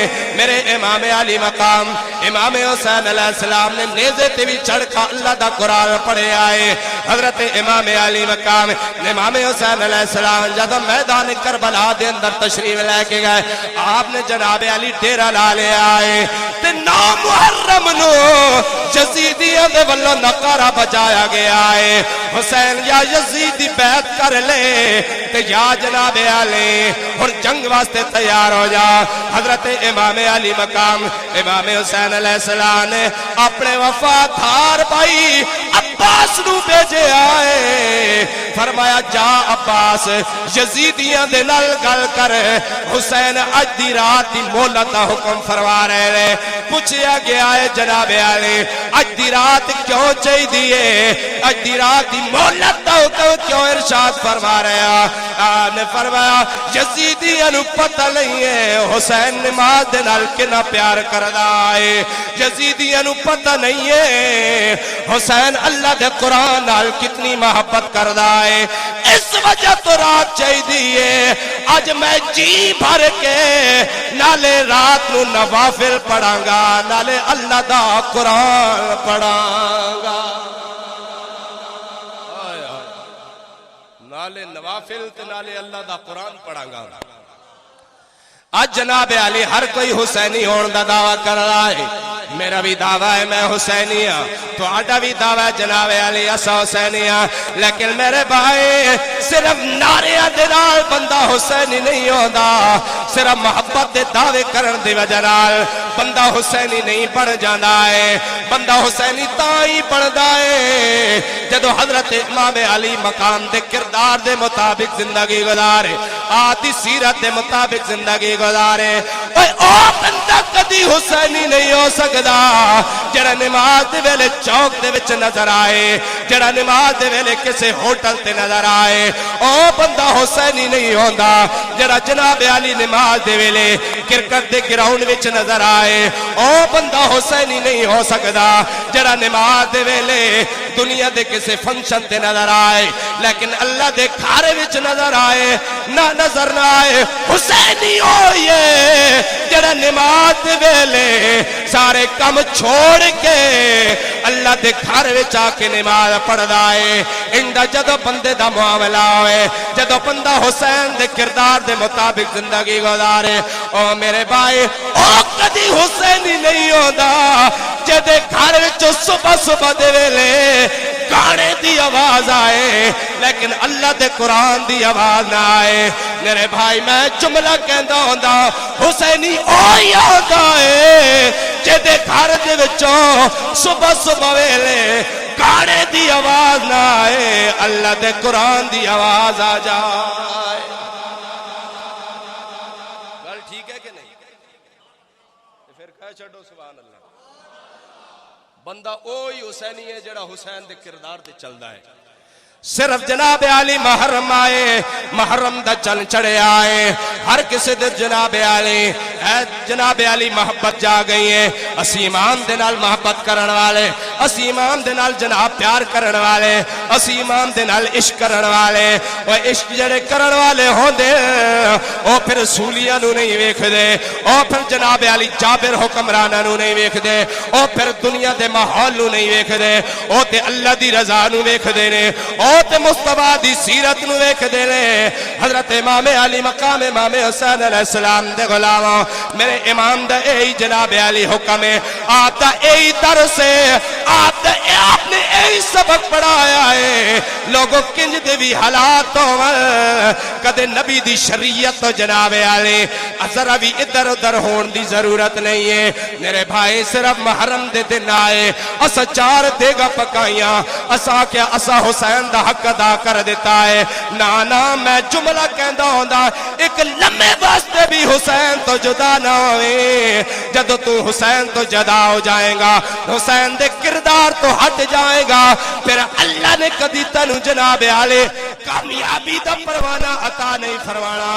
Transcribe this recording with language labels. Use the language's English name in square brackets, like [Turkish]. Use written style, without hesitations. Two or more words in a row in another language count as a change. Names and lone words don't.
[Punjabi] میرے امام علی مقام امام حسین [Arabic] علیہ السلام [Punjabi] نے نیزے تے بھی چڑھ کا اللہ دا قرآن پڑھے آئے. حضرت امام علی مقام امام حسین [Arabic] علیہ السلام [Punjabi] جب میدان کربلا دے اندر تشریف لے کے گئے, آپ نے جناب علی ڈیرہ لا لے آئے تے 9 محرم نو یزیدیاں دے ولوں نعرہ بجایا گیا ہے حسین یا یزید دی بیعت کر لے تے یا جناب علی اور جنگ واسطے تیار ہو جا. حضرت امام علی مقام امام حسین [Arabic] علیہ السلام [Punjabi] نے اپنے وفادار بھائی عباس نو بھیجے آئے. فرمایا جا عباس یزیدیاں دے نال گل کر, حسین اج دی رات دی مہلت دا [Urdu] حکم فرما رہے ہیں. [Punjabi] پوچھیا گیا ہے جناب علی اج دی رات کیوں چاہی دیئے, اج دی رات دی مہلت دا [Urdu] حکم کیوں ارشاد فرما رہے ہیں؟ [Punjabi] آپ نے فرمایا یزیدیاں نو پتہ نہیں ہے حسین نماز دے نال کنا پیار کردا ہے, یزیدیاں نو پتہ نہیں ہے حسین اللہ دے قرآن نال کتنی محبت کردا ہے. اس وجہ تو رات چاہی دیئے آج میں جی بھر کے نالے رات نو نوافل پڑھاں گا, نالے اللہ دا قرآن پڑھاں گا. نالے نوافل تے نالے اللہ دا قرآن پڑھاں گا. آج جناب علی ہر کوئی حسینی ہون دا دعویٰ کر رہا ہے. میرا بھی دعویٰ ہے میں حسینی ہاں, تو آٹا بھی دعویٰ ہے جناب علی اسا حسینی ہاں. لیکن میرے بھائی صرف ناریاں دے نال بندہ حسینی نہیں ہوندا, صرف محبت دے دعوے کرن دی وجہ نال بندہ حسینی نہیں بن جاندا ہے. بندہ حسینی تاں ہی بندا ہے جدو حضرت امام علی مقام دے کردار دے مطابق زندگی گزارے, آدھی سیرت دے مطابق زندگی گزارے. او بندہ کدی حسینی نہیں ہو سکدا جڑا نماز دے ویلے چوک دے وچ نظر آئے, جڑا نماز دے ویلے کسے ہوٹل تے نظر آئے. او بندہ حسینی نہیں ہوندا جڑا جناب علی نماز دے ویلے کرکٹ دے گراؤنڈ وچ نظر آئے. او بندہ حسینی نہیں ہو سکدا جڑا نماز دے ویلے دنیا دے کسے فنکشن تے نظر آئے لیکن اللہ دے گھر وچ نظر آئے نہ نظر نہ آئے. حسینی ہوئے جڑا نماز دے ویلے سارے کم چھوڑ کے اللہ دے گھر وچ آ کے نماز پڑھدا ہے. اندا جدو بندے دا معاملہ ہوئے, جدو بندہ حسین دے کردار دے مطابق زندگی گزارے, او میرے بھائی او کدی حسینی نہیں ہوندا جدے گھر وچ صبح صبح دے ویلے گانے دی آواز آئے لیکن اللہ دے قرآن دی آواز نہ آئے. میرے بھائی میں جملہ کہندا ہوندا حسینی اوہی ہوندا ہے جدے گھر دے وچوں صبح صبح ویلے گانے دی آواز نہ آئے, اللہ دے قرآن دی آواز آ جائے. گل ٹھیک ہے کہ نہیں؟ پھر کہہ چھڈو [Arabic] سبحان اللہ. [Punjabi] بندہ اوہی حسینی ہے جڑا حسین دے کردار تے چلدا ہے. صرف جناب علی محرم آئے, محرم دا چن چڑھے آئے, ہر کسی دے جناب علی جناب علی محبت جا گئی ہے. اسی امام دے نال محبت کرن والے, اسی امام دے نال جناب پیار کرن والے, اسی امام دے نال عشق کرن والے. او عشق جڑے کرن والے ہوندے او پھر رسولیاں نو نہیں ویکھ دے, او پھر جناب علی جابر حکمراناں نو نہیں ویکھ دے, او پھر دنیا دے ماحول نو نہیں ویکھ دے, او تے اللہ دی رضا نو ویکھ دے نے, او تے مصطفیٰ دی سیرت نو ویکھ دے نے. حضرت امام علی مقام امام حسین [Arabic] علیہ السلام [Punjabi] دے غلاماں میرے امام دا اے جناب علی حکم ہے, آپ دا اے درس ہے, آپ نے اے سبق پڑھایا ہے. لوگوں کنج دے بھی حالات ہون کدے نبی دی شریعت تو جناب علی ذرا بھی ادھر ادھر ہون دی ضرورت نہیں ہے. میرے بھائی صرف محرم دے دن آئے اسا 4 دیگا پکائیاں, اسا کیا اسا حسین دا حق ادا کر دیتا ہے. نا میں جملہ کہندا ہوندا ایک لمحے واسطے بھی حسین تو جدا نہ ہوئے. جدو تو حسین تو جدا ہو جائے گا, حسین دے کردار تو ہٹ جائے گا, پھر اللہ نے کدی تنو جناب علی کامیابی دا پروانہ عطا نہیں فرمانا.